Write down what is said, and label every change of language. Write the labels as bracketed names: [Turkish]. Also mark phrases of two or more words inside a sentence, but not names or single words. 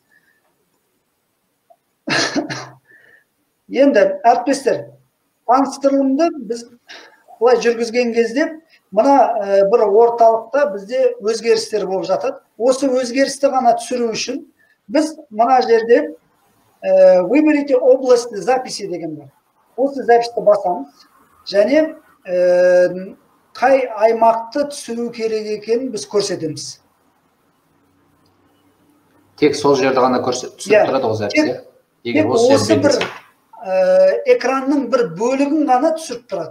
[Kazakh] Енді әріптестер, таныстырылымды біз бұлай жүргізген кезде мына бір орталықта бізде өзгерістер болып жатады. Осы өзгерісті ғана түсіру үшін біз мына жерде [Russian] выберите область записи [Kazakh] деген бар. осы записьті басамыз және қай аймақты түсіру керек екенін біз көрсетеміз. Тек сол жерді ғана түсіріп тұрады ол запись. Егер осы бір экранның бір бөлігін ғана түсіріп тұрады.